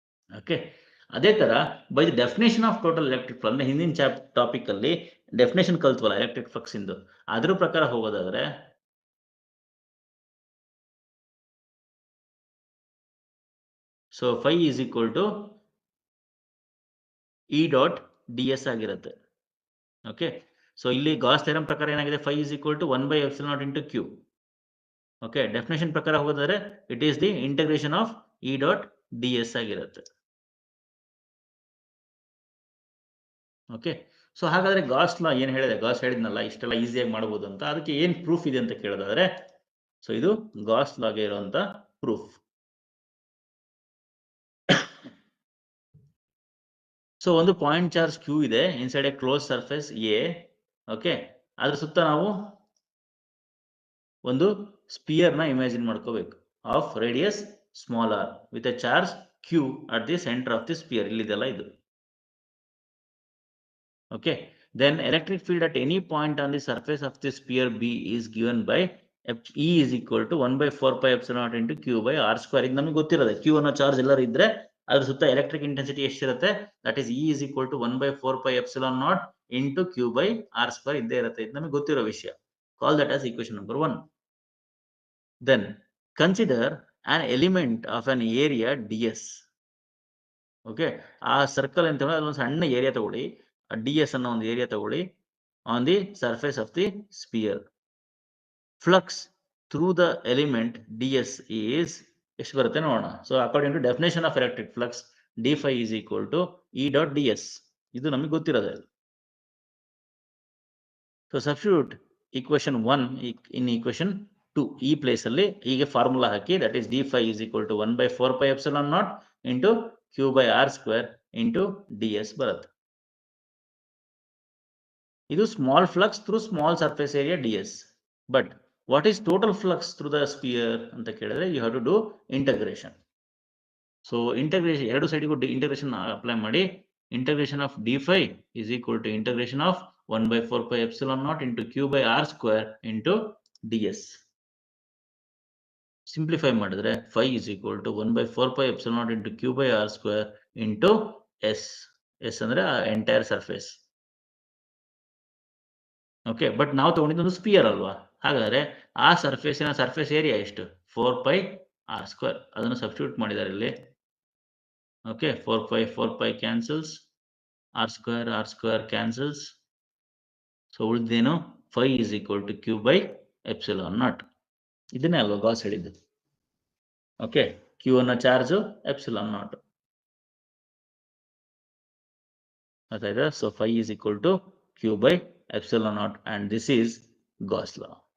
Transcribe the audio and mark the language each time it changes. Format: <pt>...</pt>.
<kn>Okay, ಅದೇ ತರ by the definition of total electric flux ಹಿಂದಿನ ಟಾಪಿಕ್ ಅಲ್ಲಿ ಡೆಫಿನೇಷನ್ ಕಲ್ತ್ವಲ್ಲ ಎಲೆಕ್ಟ್ರಿಕ್ ಫ್ಲಕ್ಸ್ ಇಂದು, ಅದ್ರ ಪ್ರಕಾರ ಹೋಗೋದಾದ್ರೆ so</kn> <en>phi is equal to E dot ds</en> <kn>ಆಗಿರುತ್ತೆ. ಓಕೆ, ಸೊ ಇಲ್ಲಿ ಗಾಸ್ ಥಿಯರಂ ಪ್ರಕಾರ ಏನಾಗಿದೆ,</kn> <en>phi is equal to 1 by epsilon naught into q.</en> <kn>Okay, definition ಪ್ರಕಾರ ಹೋಗೋದಾದ್ರೆ</kn> <en>it is the integration of E dot ds</en> <kn>ಆಗಿರುತ್ತೆ. Okay, so ಹಾಗಾದ್ರೆ Gauss ಲಾ ಏನ್ ಹೇಳಿದೆ, ಗಾಸ್ ಹೇಳಿದ್ನಲ್ಲ ಇಷ್ಟೆಲ್ಲ ಈಸಿಯಾಗಿ ಮಾಡಬಹುದು ಅಂತ, ಅದಕ್ಕೆ ಏನ್ ಪ್ರೂಫ್ ಇದೆ ಅಂತ ಕೇಳೋದಾದ್ರೆ, ಸೊ ಇದು ಗಾಸ್ ಲಾಗೆ ಇರುವಂತ ಪ್ರೂಫ್. ಸೊ ಒಂದು ಪಾಯಿಂಟ್ ಚಾರ್ಜ್ ಕ್ಯೂ ಇದೆ</kn> <en>Inside a closed surface A.</en> <kn>Okay, ಅದ್ರ ಸುತ್ತ ನಾವು ಒಂದು ಸ್ಪಿಯರ್ ನ ಇಮ್ಯಾಜಿನ್ ಮಾಡ್ಕೋಬೇಕು</kn> <en>Of radius small r with a charge q at the centre of the sphere.</en> <kn>ಇಲ್ಲಿದೆಲ್ಲ ಇದು.</kn> <en>Okay, then electric field at any point on the surface of the sphere B is given by E is equal to 1 by 4 pi epsilon naught into Q by R square.</en> <kn>ಇದು ನಮಗೆ ಗೊತ್ತಿರೋದೆ, Q ಅನ್ನೋ charge ಎಲ್ಲರೂ ಇದ್ರೆ ಅದ್ರ ಸುತ್ತ electric intensity ಎಷ್ಟಿರುತ್ತೆ,</kn> <en>that is E is equal to 1 by 4 pi epsilon naught into Q by R square</en> <kn>ಇದ್ದೇ ಇರುತ್ತೆ. ಇದು ನಮಗೆ ಗೊತ್ತಿರೋ ವಿಷಯ.</kn> <en>Call that as equation number 1. Then consider an element of an area ds.</en> <kn>Okay, ಆ circle ಅಂತ ಹೇಳಿದ್ರೆ ಅದೊಂದು ಸಣ್ಣ ಏರಿಯಾ ತಗೊಳ್ಳಿ, ds ಅನ್ನೋ ಒಂದು ಏರಿಯಾ ತಗೊಳ್ಳಿ on the surface of the spear. Flux through the element ds is ಎಷ್ಟು ಬರುತ್ತೆ ನೋಡೋಣ.</kn> <en>So according to definition of electric flux d phi is equal to E dot ds.</en> <kn>ಇದು ನಮಗೆ ಗೊತ್ತಿರೋದು.</kn> <en>so substitute equation 1 in equation 2</en> <kn>ಈ place ಅಲ್ಲಿ ಹೀಗೆ formula hockey,</kn> <en>That is d phi is equal to 1 by 4 pi epsilon naught into Q by R square into ds ಬರುತ್ತೆ. ಇದು small flux through small surface area ds. But what is total flux through the sphere</en> <kn>ಅಂತ ಕೇಳಿದ್ರೆ</kn> <en>You have to do integration.</en> <kn>So integration ಎರಡು ಸೈಡಿಗೂ integration apply ಮಾಡಿ.</kn> <en>Integration of d phi is equal to integration of 1 by 4 pi epsilon naught into Q by R square into ds.</en> <kn>Simplify ಮಾಡಿದ್ರೆ</kn> <en>phi is equal to 1 by 4 pi epsilon naught into Q by R square into s.</en> <kn>s ಅಂದ್ರೆ entire surface. Okay, but ನಾವು ತಗೊಂಡಿದ್ದು spear ಅಲ್ವಾ, ಹಾಗಾದ್ರೆ ಆ ಸರ್ಫೇಸಿನ surface area ಎಷ್ಟು, 4 pi R square. ಅದನ್ನು substitute ಮಾಡಿದ್ದಾರೆ ಇಲ್ಲಿ. Okay, 4 pi cancels, R square cancels. So ಉಳಿದೇನು,</kn> <en>phi is equal to Q by epsilon naught.</en> <kn>ಇದನ್ನೇ ಅಲ್ವಾ ಗಾಸ್ ಹೇಳಿದ್ದು. ಓಕೆ, Q ಅನ್ನೋ charge, epsilon naught.</kn> <en>ಅದಾಯ್ತಾ? So phi is equal to Q by epsilon naught and this is Gauss law.</en>